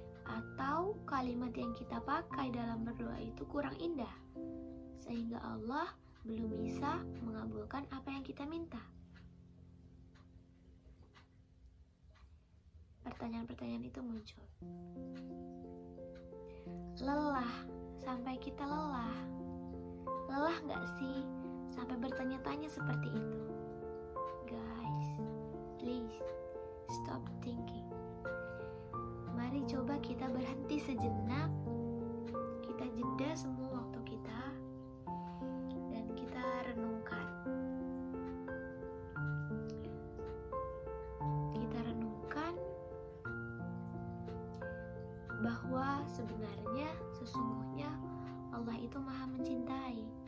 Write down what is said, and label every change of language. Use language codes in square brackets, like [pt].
[id] Atau kalimat yang kita pakai dalam berdoa itu kurang indah sehingga Allah belum bisa mengabulkan apa yang kita minta? Pertanyaan-pertanyaan itu muncul. Lelah, sampai kita lelah. Lelah gak sih sampai bertanya-tanya seperti itu? [en] Guys, please stop thinking. [id] Mari coba kita berhenti sejenak. Kita jeda semua waktu kita dan kita renungkan. Kita renungkan bahwa sebenarnya sesungguhnya Allah itu maha mencintai.